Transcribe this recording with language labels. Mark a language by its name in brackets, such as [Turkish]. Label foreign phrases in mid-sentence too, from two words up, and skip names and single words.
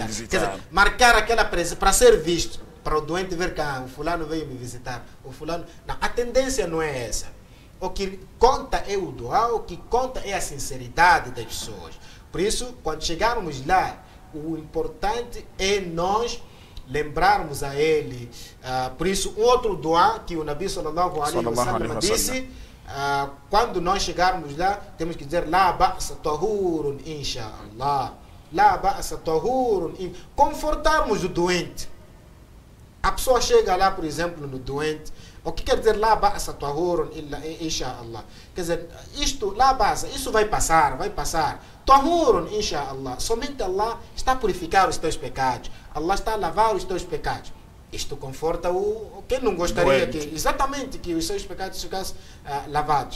[Portuguese] Quer dizer, marcar aquela presença para ser visto. Para o doente ver que o fulano veio me visitar, o fulano... Não, a tendência não é essa. O que conta é o doar, o que conta é a sinceridade das pessoas. Por isso, quando chegarmos lá, o importante é nós lembrarmos a ele. Por isso, um outro doar que o [Arabic] النبي صلى الله عليه وسلم [Portuguese] disse, quando nós chegarmos lá, temos que dizer [Arabic] لا بأس طهور إن شاء الله. لا بأس طهور. [Portuguese] Confortarmos o doente. A pessoa chega lá, por exemplo, no doente. O que quer dizer [Arabic] لا بأس طهور إن شاء الله? [Portuguese] Quer dizer, isto, [Arabic] لا بأس, [Portuguese] isso vai passar, vai passar. [Arabic] طهور إن شاء الله. [Portuguese] Somente Allah está a purificar os teus pecados. Allah está a lavar os teus pecados. Isto conforta o quem não gostaria que exatamente que os seus pecados ficassem lavados.